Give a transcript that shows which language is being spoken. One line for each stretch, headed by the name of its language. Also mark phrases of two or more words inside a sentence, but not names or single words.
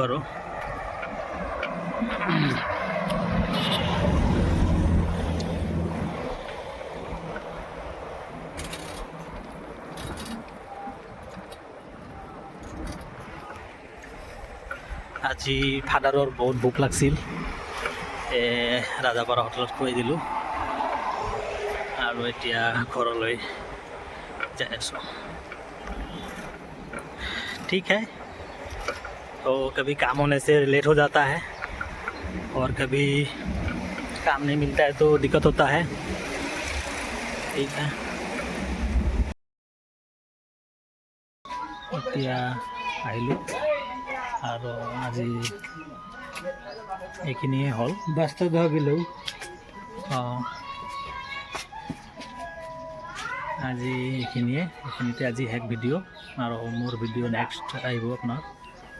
Assamese: আৰু আজি ফাদাৰৰ বহুত ভোক লাগিছিল, ৰাজাপাৰা হোটেলত খুৱাই দিলোঁ, আৰু এতিয়া ঘৰলৈ যাই আছোঁ।
Hindi: ठीक है, तो कभी काम होने से लेट हो जाता है, और कभी काम नहीं मिलता है तो दिक्कत होता है। ठीक है,
Assamese: এতিয়া আহিলোঁ, আৰু আজি এইখিনিয়ে হ'ল। বাস্তা ভাবিলোঁ আজি এইখিনিতে আজি শেষ ভিডিঅ', আৰু মোৰ ভিডিঅ' নেক্সট আহিব আপোনাৰ।